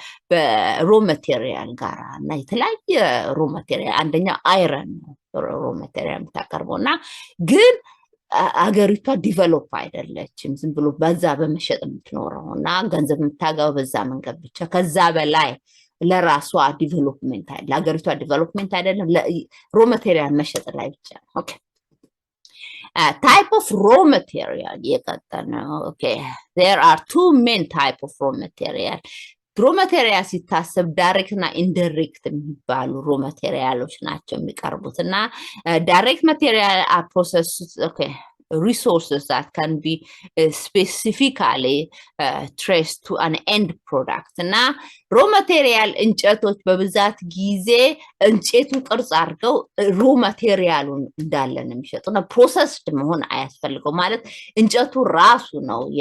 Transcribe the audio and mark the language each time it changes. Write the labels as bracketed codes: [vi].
[am] በሮ ማቴሪያል ጋራ እና የተለያየ ሮ ማቴሪያል አንደኛ አይረን ሮ ማቴሪያል የምታቀርበውና ግን አገሪቷ ዲቨሎፕ አይደለችም ዝም ብሎ በዛ በመሸጥ የምትኖረውና ገንዘብ የምታገባው በዛ መንገድ ብቻ ከዛ በላይ ለራሷ ዲቨሎፕመንት አይደለም ለሀገሪቷ ዲቨሎፕመንት አይደለም ሮ ማቴሪያል መሸጥ ላይ ብቻ ኦኬ [en] Type of raw material [am] የቀጠል ነው። [en] Okay, there are two main type of raw material. [am] raw material ሲታሰብ ዳይሬክት እና ኢንዳይሬክት የሚባሉ raw materialዎች ናቸው የሚቀርቡት እና [en] direct material are processed, okay, resources that can be specifically traced to an end product [am] እና raw material እንጨቶች በብዛት ጊዜ እንጨቱን ቅርጽ አድርገው raw materialውን እንዳለ ነው የሚሸጡና processed መሆን አያስፈልገው ማለት እንጨቱ ራሱ ነው